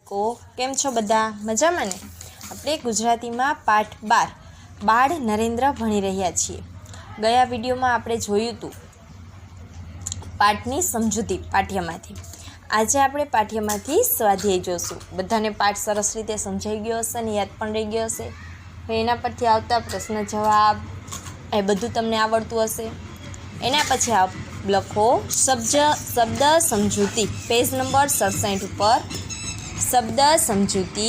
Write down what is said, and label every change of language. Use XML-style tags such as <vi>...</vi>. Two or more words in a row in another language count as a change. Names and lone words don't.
<gu>કો કેમ છો બધા મજામાં ને। આપણે ગુજરાતીમાં પાઠ 12 બાળ નરેન્દ્ર ભણી રહ્યા છીએ। ગયા વિડિયોમાં આપણે જોયું હતું પાઠની સમજૂતી પાઠ્યમાંથી। આજે આપણે પાઠ્યમાંથી સ્વાધ્યાય જોશું। બધાને પાઠ સરસ રીતે સમજાઈ ગયો હશે ને યાદ પણ રહી ગયો હશે। હવે એના પરથી આવતા પ્રશ્ન જવાબ એ બધું તમને આવડતું હશે। એના પછી લખો શબ્દ સમજૂતી, પેજ નંબર 67 ઉપર શબ્દ સમજૂતી।</gu>